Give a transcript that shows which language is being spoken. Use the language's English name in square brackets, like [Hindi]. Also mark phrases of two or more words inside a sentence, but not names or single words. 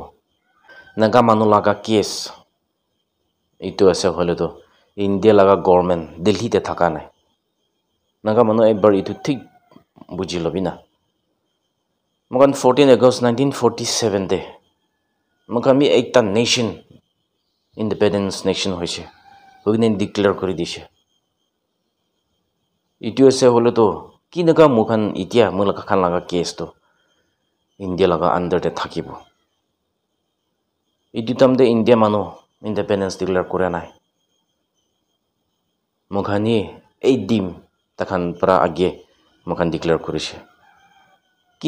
[Naga Pidgin] naga manu laga case itu ase hole to India laga government Delhi te thaka nai naga manu ekbar itu thik buji lobina mogan 14 August 1947 te mogan mi ekta [English] nation independence nation [Naga Pidgin] hoise hogine declare kori dise itu ase hole to kinaga mukhan itia mulaka khan laga case to India laga under te thakibo itu tamde India manu [English] independence declare [Naga Pidgin] kore nai mukhani ei dim takhan pra age mukhan declare korise ki